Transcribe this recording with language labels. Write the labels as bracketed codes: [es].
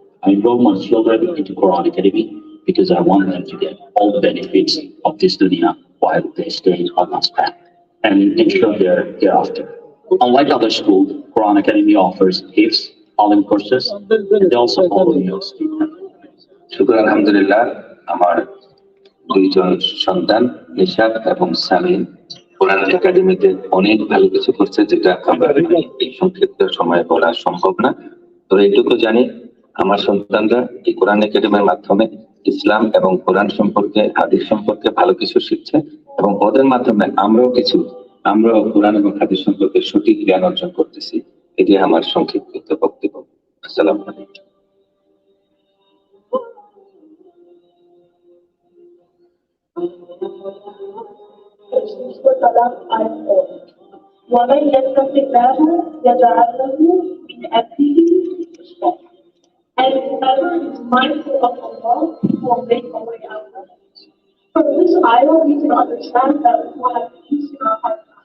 [en] I enroll my children into Quran Academy because I want them to get all the benefits of this dunya while they stay on Allah's path and ensure their hereafter. Unlike other schools, Quran Academy offers hifz, Alim courses, and they also follow meals. [bn] শুকর আলহামদুলিল্লাহ আমার দুইজন সন্তান নিশাদ এবং সামিন কোরআন একাডেমিতে অনেক ভালো কিছু করছে, যেটা আমরা এই সংক্ষিপ্ত সময়ে বলা সম্ভব না। তো এইটুকু জানি আমার সন্তানরা এই কোরআন একাডেমির মাধ্যমে ইসলাম এবং কোরআন সম্পর্কে, হাদিস সম্পর্কে ভালো কিছু শিখছে এবং ওদের মাধ্যমে আমরাও কোরআন এবং হাদিস সম্পর্কে সঠিক জ্ঞান অর্জন করতেছি। এটি আমার সংক্ষিপ্ত বক্তব্য। আসসালামু আলাইকুম। [ar] ومن يتق الله يجعل له من أمره يسرا. [en] And whoever is mindful of Allah will make a way out of it. From this ayah, we can understand that we will have peace in our hearts.